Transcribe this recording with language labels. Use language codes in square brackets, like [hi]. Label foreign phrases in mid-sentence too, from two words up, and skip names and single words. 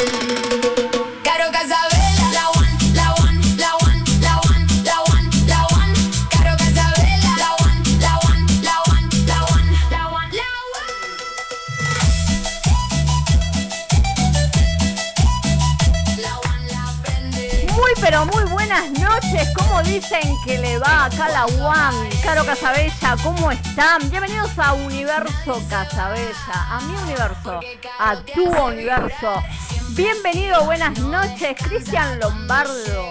[es] Caro Casabella, la one, la one, la one, la one, la one, la one. Caro Casabella, la one, la one, la one, la one, la one, la one. La one la prende. Muy pero muy buenas noches, ¿cómo dicen que le va acá la One? Caro Casabella, ¿cómo están? Bienvenidos a Universo Casabella, a mi universo, a tu universo. Bienvenido, buenas noches, Cristian Lombardo.